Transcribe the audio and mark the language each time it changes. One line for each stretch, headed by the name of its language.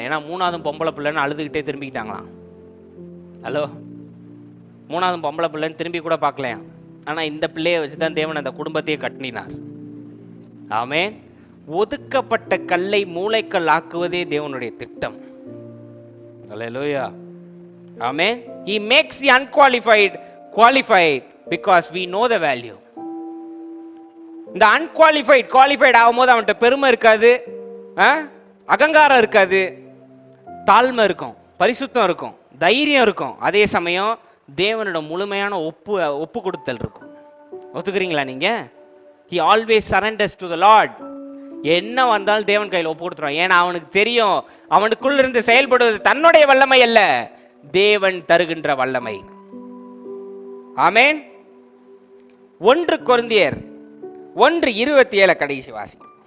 Tamil: ஏன்னா 3வது பொம்பளை பிள்ளைன்னு அழுதுகிட்டே திரும்பிக்கிட்டாங்களாம். ஹலோ, 3வது பொம்பளை பிள்ளைன்னு திரும்பி கூட பார்க்கலையா. ஆனால் இந்த பிள்ளையை வச்சு தான் தேவன் அந்த குடும்பத்தையே கட்டினார். ஆமென். ஒதுக்கப்பட்ட கல்லை மூளைக்கல் ஆக்குவதே தேவனுடைய திட்டம். அல்லேலூயா, ஆமென்.
English: He makes the unqualified qualified because we know the value.
Tamil: இந்த அன்குவாலிஃபைட் குவாலிஃபைட் ஆகும்போது அவன்கிட்ட பெருமை இருக்காது, அகங்காரம் இருக்காது, தாழ்மை இருக்கும், பரிசுத்தம் இருக்கும், தைரியம் இருக்கும். அதே சமயம் தேவனோட முழுமையான ஒப்பு கொடுத்தல் இருக்கும். ஒத்துக்கிறீங்களா நீங்க?
English: He always surrenders to the Lord.
Tamil: என்ன வந்தாலும் தேவன் கையில் ஒப்பு கொடுத்துருவான். ஏன்னா அவனுக்கு தெரியும், அவனுக்குள் இருந்து செயல்படுவது தன்னுடைய வல்லமை அல்ல, தேவன் தருகின்ற வல்லமை. ஆமென். 1 கொரிந்தியர் 1:27 கடைசி வாசி.